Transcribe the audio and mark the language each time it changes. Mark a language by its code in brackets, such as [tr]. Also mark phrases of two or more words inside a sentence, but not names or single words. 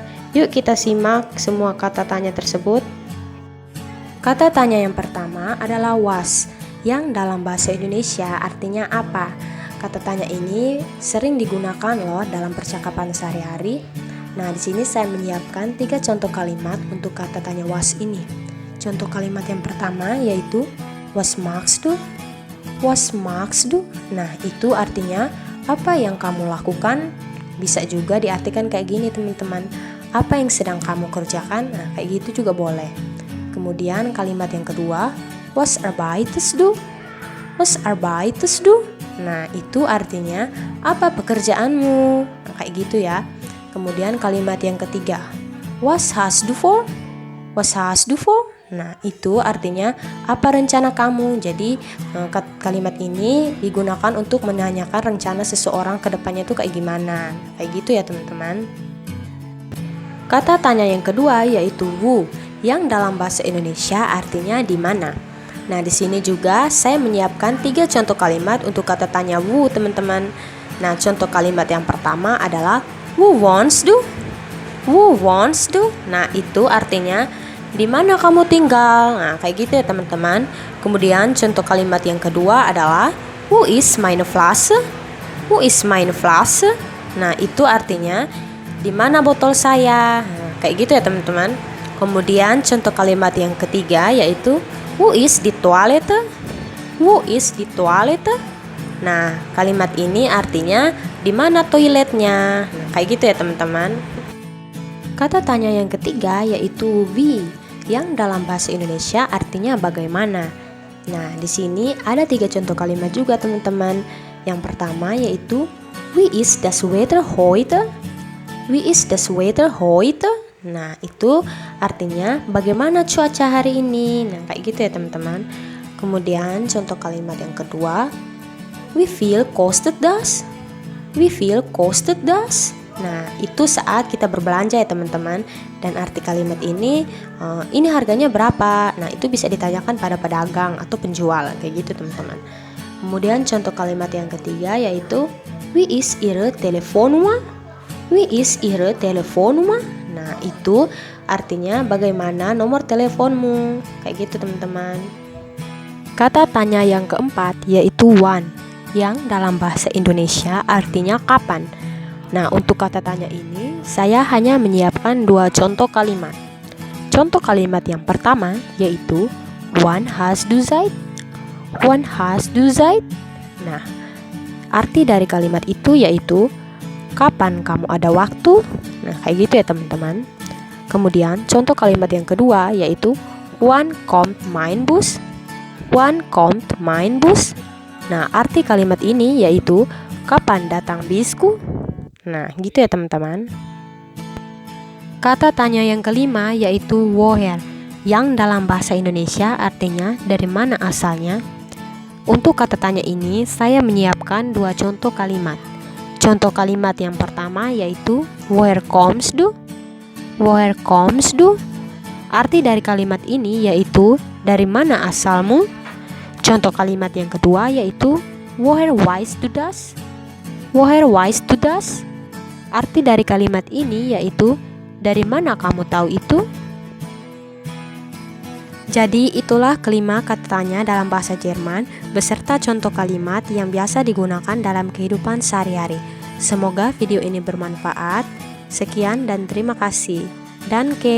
[id] Yuk kita simak semua kata tanya tersebut. Kata tanya yang pertama adalah was, yang dalam bahasa Indonesia artinya apa? Kata tanya ini sering digunakan loh dalam percakapan sehari-hari. Nah, di sini saya menyiapkan 3 contoh kalimat untuk kata tanya was ini. Contoh kalimat yang pertama yaitu [de] was machst du? Was machst du? [id] Nah, itu artinya apa yang kamu lakukan? Bisa juga diartikan kayak gini teman-teman. Apa yang sedang kamu kerjakan? Nah, kayak gitu juga boleh. Kemudian kalimat yang kedua, [de] was arbeitest du? Was arbeitest du? [id] Nah, itu artinya apa pekerjaanmu? Nah, kayak gitu ya. Kemudian kalimat yang ketiga, [de] was hast du vor? Was hast du vor? [id] Nah, itu artinya apa rencana kamu? Jadi kalimat ini digunakan untuk menanyakan rencana seseorang ke depannya itu kayak gimana. Kayak gitu ya teman-teman. Kata tanya yang kedua yaitu wo, yang dalam bahasa Indonesia artinya di mana. Nah, di sini juga saya menyiapkan 3 contoh kalimat untuk kata tanya wo, teman-teman. Nah, contoh kalimat yang pertama adalah [de] wo wohnst du? Wo wohnst du? [id] Nah, itu artinya di mana kamu tinggal. Nah, kayak gitu ya, teman-teman. Kemudian contoh kalimat yang kedua adalah [de] wo ist meine Flasche? Wo ist meine Flasche? [id] Nah, itu artinya di mana botol saya. Nah, kayak gitu ya, teman-teman. Kemudian contoh kalimat yang ketiga yaitu [de] wo ist die Toilette? Wo ist die Toilette? [id] Nah, kalimat ini artinya di mana toiletnya. Nah, kayak gitu ya teman-teman. Kata tanya yang ketiga yaitu wie, yang dalam bahasa Indonesia artinya bagaimana. Nah, di sini ada 3 contoh kalimat juga teman-teman. Yang pertama yaitu [de] wie ist das Wetter heute? Wie ist das Wetter heute? [id] Nah, itu artinya bagaimana cuaca hari ini. Nah, kayak gitu ya teman-teman. Kemudian contoh kalimat yang kedua, [de] wie viel kostet das? Wie viel kostet das? [id] Nah, itu saat kita berbelanja ya teman-teman. Dan arti kalimat ini harganya berapa? Nah, itu bisa ditanyakan pada pedagang atau penjual. Kayak gitu teman-teman. Kemudian contoh kalimat yang ketiga yaitu [de] wie ist Ihre Telefonnummer? Wie ist Ihre Telefonnummer? [id] Nah, itu artinya bagaimana nomor teleponmu. Kayak gitu teman-teman. Kata tanya yang keempat yaitu wann, yang dalam bahasa Indonesia artinya kapan. Nah, untuk kata tanya ini saya hanya menyiapkan 2 contoh kalimat. Contoh kalimat yang pertama yaitu [de] wann hast du Zeit? Wann hast du Zeit? [id] Nah, arti dari kalimat itu yaitu kapan kamu ada waktu? Nah, kayak gitu ya teman-teman. Kemudian contoh kalimat yang kedua yaitu [de] wann kommt mein Bus? Wann kommt mein Bus? [id] Nah, arti kalimat ini yaitu kapan datang bisku? Nah, gitu ya teman-teman. Kata tanya yang kelima yaitu woher, yang dalam bahasa Indonesia artinya dari mana asalnya. Untuk kata tanya ini saya menyiapkan 2 contoh kalimat. Contoh kalimat yang pertama yaitu [de] woher kommst du? Woher kommst du? [id] Arti dari kalimat ini yaitu dari mana asalmu? Contoh kalimat yang kedua yaitu [de] woher weißt du das? Woher weißt du das? [id] Arti dari kalimat ini yaitu dari mana kamu tahu itu? Jadi itulah kelima kata tanya dalam bahasa Jerman beserta contoh kalimat yang biasa digunakan dalam kehidupan sehari-hari. Semoga video ini bermanfaat. Sekian dan terima kasih.